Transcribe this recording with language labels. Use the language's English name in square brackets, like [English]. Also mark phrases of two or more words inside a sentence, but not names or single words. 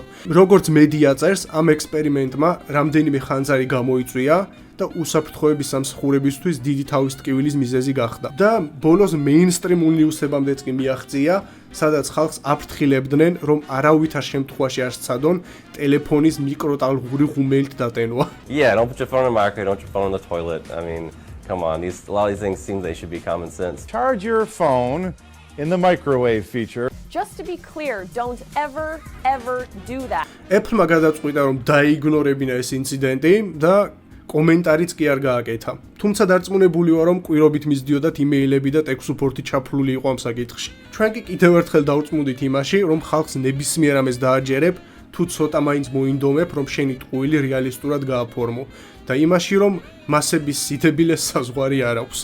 [Georgian] როგორც მედია წერს, ამ ექსპერიმენტმა რამდენიმე ხანძარი გამოიწვია და უსაფრთხოების სამსახურებისთვის დიდი თავის ტკივილის მიზეზი გახდა. და ბოლოს მეინსტრიმ ნიუსებამდეც კი მიაღწია, სადაც ხალხს აფრთხილებდნენ, რომ არავითარ შემთხვევაში არ სცადონ ტელეფონის მიკროტალღური ღუმელით დატენვა. [English] Yeah, don't put your phone in the microwave, don't put your phone in the toilet. I mean, come on, a lot of these things seem they should be common sense. Charge your phone in the microwave feature. Just to be clear, don't ever do that. [Georgian] Apple-მა გადაწყვიტა, რომ დაიგნორებინა ეს ინციდენტი და კომენტარიც კი არ გააკეთა. თუმცა დარწმუნებული ვარ, რომ კვირობით მისდიოდათ იმეილები და [English] tech support [Georgian] ჩაფლული იყო ამ საკითხში. ჩვენ კი კიდევ ერთხელ დავწმუნდით იმაში, რომ ხალხს ნებისმიერ ამას დააჯერებ, თუ ცოტა მაინც მოინდომებ, რომ შენი ტყუილი რეალისტურად გააფორმო და იმაში, რომ მასების სიდებილეს საზღვარი არ აქვს.